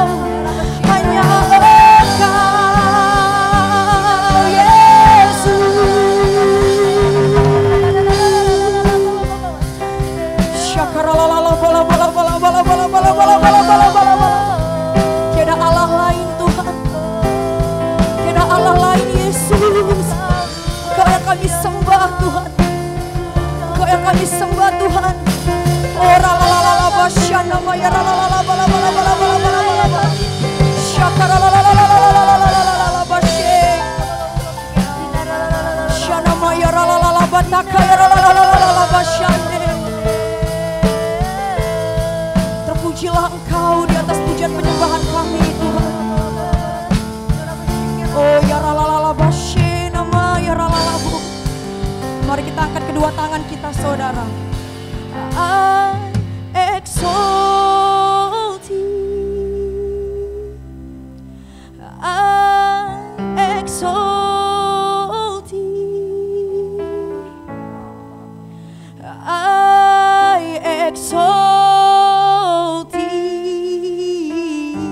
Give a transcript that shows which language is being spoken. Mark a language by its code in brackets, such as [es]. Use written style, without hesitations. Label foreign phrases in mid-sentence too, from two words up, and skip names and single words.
[id] Hanya Engkau Tiada Allah lain Tuhan. Tiada Allah lain Yesus. Engkau yang kami sembah Tuhan. Engkau yang kami sembah Tuhan. Oh ralalala basyana maya ralalala bala syakaralalala basye syana maya ralalala bataka ralalala basyane. Terpujilah Engkau di atas pujian penyembahan kami Tuhan. Oh ya ralalala basye nama ya ralalabu. Mari kita angkat kedua tangan kita saudara. [en] I exalt thee. I exalt thee. I exalt thee.